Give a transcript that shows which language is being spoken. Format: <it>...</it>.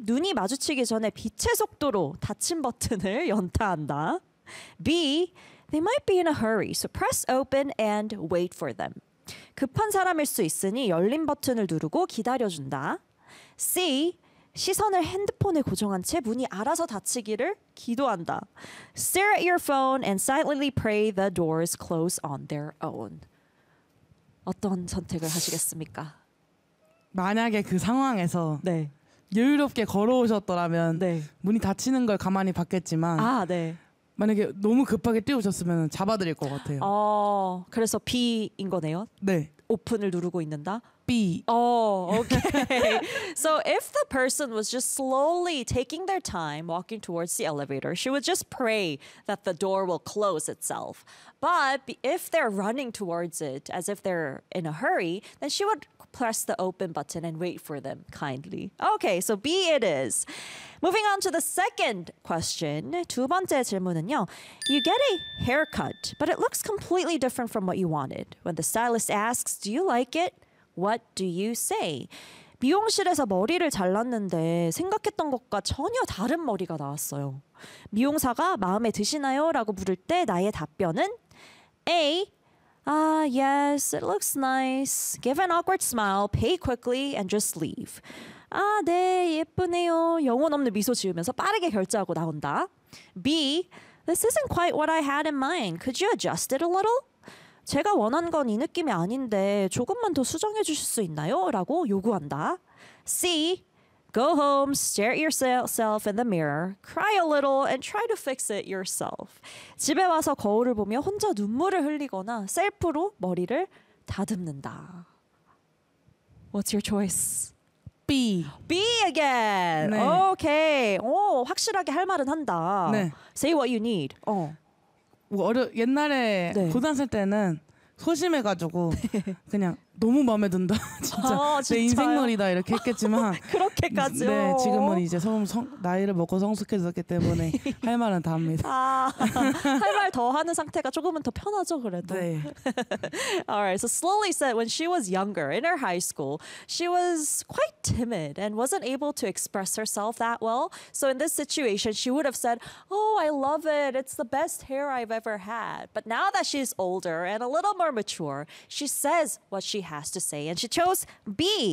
<ko>눈이 마주치기 전에 빛의 속도로 닫힌 버튼을 연타한다.</ko> <en>B. They might be in a hurry, so press open and wait for them.</en> <ko>급한 사람일 수 있으니 열린 버튼을 누르고 기다려준다.</ko> <en>C.</en> <ko>시선을 핸드폰에 고정한 채 문이 알아서 닫히기를 기도한다.</ko> <en>Stare at your phone and silently pray the doors close on their own.</en> <ko>어떤 선택을 하시겠습니까? 만약에 그 상황에서 네. 여유롭게 걸어오셨더라면 네. 문이 닫히는 걸 가만히 봤겠지만 아, 네. 만약에 너무 급하게 뛰어오셨으면 잡아드릴 것 같아요. 어, 그래서 B인 거네요? 네. 오픈을 누르고 있는다?</ko> <en>B. Oh, okay. So if the person was just slowly taking their time walking towards the elevator, she would just pray that the door will close itself. But if they're running towards it as if they're in a hurry, then she would press the open button and wait for them kindly. Okay, so B it is. Moving on to the second question.</en> <ko>두 번째 질문은요.</ko> <en>You get a haircut, but it looks completely different from what you wanted. When the stylist asks, do you like it? What do you say?</en> <ko>미용실에서 머리를 잘랐는데 생각했던 것과 전혀 다른 머리가 나왔어요. 미용사가 마음에 드시나요? 라고 물을 때 나의 답변은 A.</ko> <en>Ah, yes, it looks nice. Give an awkward smile, pay quickly, and just leave.</en> <ko>아, 네, 예쁘네요. 영혼 없는 미소 지으면서 빠르게 결제하고 나온다.</ko> <en>B. This isn't quite what I had in mind. Could you adjust it a little?</en> <ko>제가 원한 건 이 느낌이 아닌데 조금만 더 수정해 주실 수 있나요? 라고 요구한다. C.</ko> <en>Go home, stare at yourself in the mirror, cry a little, and try to fix it yourself.</en> <ko>집에 와서 거울을 보며 혼자 눈물을 흘리거나 셀프로 머리를 다듬는다.</ko> <en>What's your choice? B. B again. 네. Okay.</en> <ko>오, 확실하게 할 말은 한다. 네.</ko> <en>Say what you need.</en> <ko>어. 옛날에 네. 고등학생 때는 소심해가지고 그냥 너무 마음에 든다 진짜 아, 내 인생 머리다 이렇게 했겠지만 그렇게까지요? 네 지금은 이제 나이를 먹고 성숙해졌기 때문에 할 말은 다 합니다 아, 할 말 더 하는 상태가 조금은 더 편하죠 그래도 네</ko> <en>Alright, so slowly said when she was younger in her high school she was quite timid and wasn't able to express herself that well so in this situation she would have said oh I love it it's the best hair I've ever had but now that she's older and a little more mature she says what she has to say and she chose B.</en>